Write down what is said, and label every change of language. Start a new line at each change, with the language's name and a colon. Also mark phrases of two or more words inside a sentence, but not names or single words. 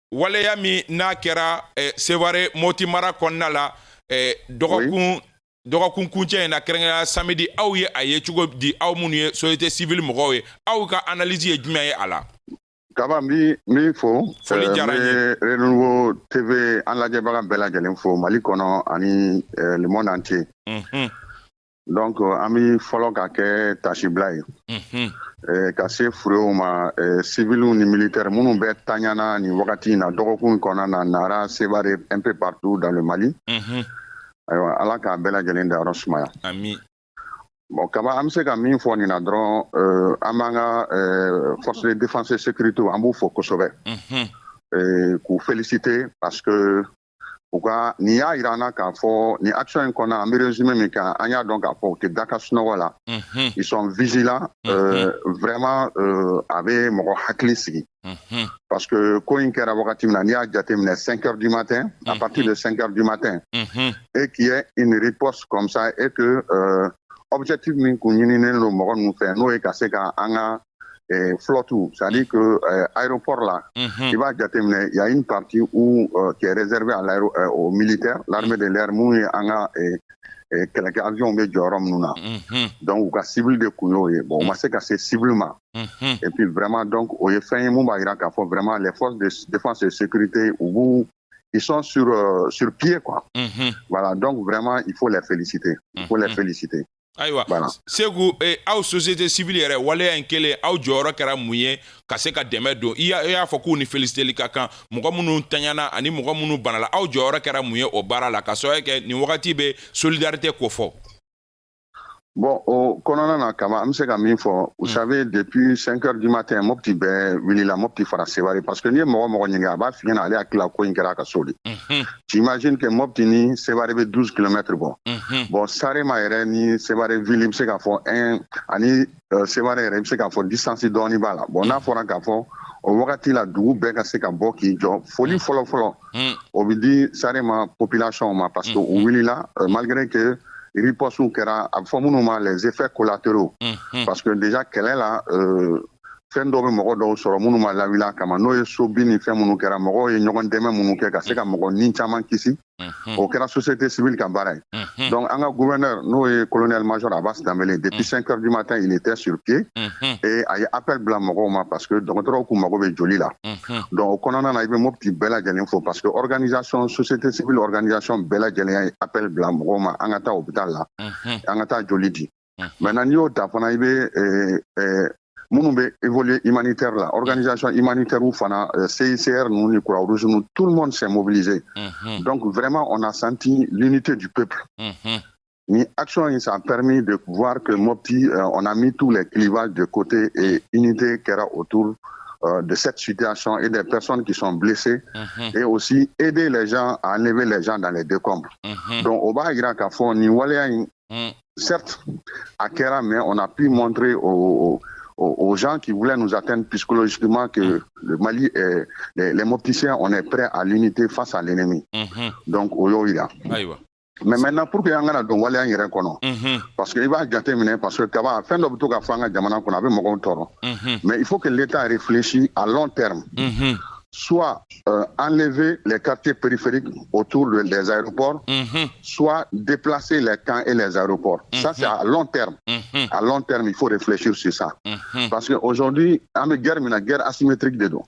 Bambara: waleya min n'a kɛra Sevare Moti mara kɔnɔna la dɔgɔkun kuncɛ in na kɛrɛnkɛrɛnya samedi aw ye a ye cogo di aw minnu ye
French: société civile
Bambara: mɔgɔw ye aw ka analyse ye jumɛn ye a la Kaba mi fo foli diyara n ye Renouveau TV an lajɛbaga bɛɛ lajɛlen fo Mali kɔnɔ ani
French: le monde entier
Bambara: donc an bi fɔlɔ ka kɛ tasibila ye ka se furew ma civilu ni militaire minnu bɛ taɲana ni wagati in na dɔgɔkun kɔnɔna na Nara Sevare
French: un peu partout dans le Mali
Bambara: ayiwa ala k'a bɛɛ lajɛlen dayɔrɔ sumaya amin bon kaba an bɛ se ka min fɔ nin na dɔrɔn an b'an ka
French: force de défense et sécurité
Bambara: an b'u fo kosɛbɛ k'u féliciter
French: parce que
Bambara: u ka nin y'a yira an na k'a fɔ nin action in kɔnɔ an bɛ résumé min kan an y'a dɔn k'a fɔ u tɛ da ka sunɔgɔ la
French: ils sont vigilants vraiment
Bambara: a bɛ mɔgɔ hakili sigi
French: parce que
Bambara: ko in kɛra wagati min na n'i y'a jateminɛ
French: 5 heures du matin à partir de 5 heures du matin et qu'il y ait une riposte comme ça et que
Bambara: objectif min kun ɲininen don mɔgɔ ninnu fɛ n'o ye ka se ka an ka
French: flotte, c'est-à-dire que aéroport là, il va jateminɛ, il y a une partie où qui est réservée à aux militaires, l'armée de l'air,
Bambara: mun ye an ka kɛlɛkɛ avion bɛ jɔyɔrɔ minnu na, donc u ka cible de kun y'o ye, bon u ma se ka se cible ma,
French: et puis vraiment donc
Bambara: o ye fɛn ye mun b'a jira k'a fɔ
French: vraiment les forces de défense et de sécurité ils sont sur pied quoi, voilà donc vraiment il faut les féliciter, il faut les féliciter.
Bambara: Ayiwa Segu aw société civile yɛrɛ waleya in kelen aw jɔyɔrɔ kɛra mun ye ka se ka dɛmɛ don i y'a fɔ k'u ni féliciteli ka kan mɔgɔ minnu taɲana ani mɔgɔ minnu banala aw jɔyɔrɔ kɛra mun ye o baara la ka sababu kɛ nin wagati bɛ solidarité ko fɔ bon o kɔnɔna na kama an bɛ se ka min fɔ
French: vous savez depuis 5 heures du matin
Bambara: Mopti bɛɛ wulila Mopti fara Sevare
French: parce que
Bambara: n'i ye mɔgɔ mɔgɔ ɲininka a b'a f'i ɲɛna ale hakili la ko in kɛra a ka so de
French: tu imagines que
Bambara: Mopti ni Sevare bɛ 12 kilomètres bɔ bon Sarema yɛrɛ ni Sevare ville i bɛ se k'a fɔ ani Sevare yɛrɛ i bɛ se k'a fɔ distance dɔɔni b'a la bon n'a fɔra k'a fɔ o wagati la dugu bɛɛ ka se ka bɔ k'i jɔ foli fɔlɔ o bɛ di Sarema population ma
French: parce que
Bambara: u wulila
French: malgré que
Bambara: riposte kɛra a bɛ fɔ minnu ma
French: les effets collatéraux parce que déjà
Bambara: kɛlɛ la fɛn dɔw bɛ mɔgɔ dɔw sɔrɔ minnu ma lawuli a kama n'o ye sobin ni fɛn minnu kɛra mɔgɔw ye ɲɔgɔn dɛmɛ minnu kɛ ka se ka mɔgɔ ni caman kisi o kɛra société civile ka baara ye donc an ka gouverneur n'o ye colonel major Abbas Dambélé
French: depuis 5 heures du matin il était sur pied
Bambara: et a ye appel bila mɔgɔw ma
French: parce que
Bambara: dɔgɔtɔrɔw k'u mago bɛ joli la donc o kɔnɔna na i bɛ Mopti bɛɛ lajɛlen fo
French: parce que organisation société civile organisation
Bambara: bɛɛ lajɛlen ye appel bila mɔgɔw ma an ka taa hôpital la an ka taa joli di maintenant n'i y'o ta fana i bɛ minnu bɛ évoluer humanitaire la
French: organisation humanitaire ou
Bambara: fana CICR nous ni Croix-Rouge nous
French: tout le monde s'est mobilisé donc vraiment on a senti l'unité du peuple ni action ça a permis de voir que Mopti on a mis tous les clivages de côté et unité qui era autour de cette situation et des personnes qui sont blessées et aussi aider les gens à enlever les gens dans les décombres donc au bas ira
Bambara: k'a fɔ ni waleya
French: certes à kɛra mais on a pu montrer aux gens qui voulaient nous atteindre psychologiquement que le Mali, les Mopticiens, on est prêts à l'unité face à l'ennemi. Donc, mais maintenant, pour que
Bambara: y'an kana don waleya yɛrɛ kɔnɔ
French: parce que
Bambara: i b'a jateminɛ
French: parce que
Bambara: kaba fɛn dɔ bɛ to ka fɔ an ka jamana kɔnɔ a bɛ mɔgɔw tɔɔrɔ
French: mais il faut que l'État réfléchisse à long terme soit enlever les quartiers périphériques autour des aéroports, soit déplacer les camps et les aéroports. Ça, c'est à long terme. À long terme, il faut réfléchir sur ça. Parce qu'aujourd'hui, on a une guerre asymétrique dedans.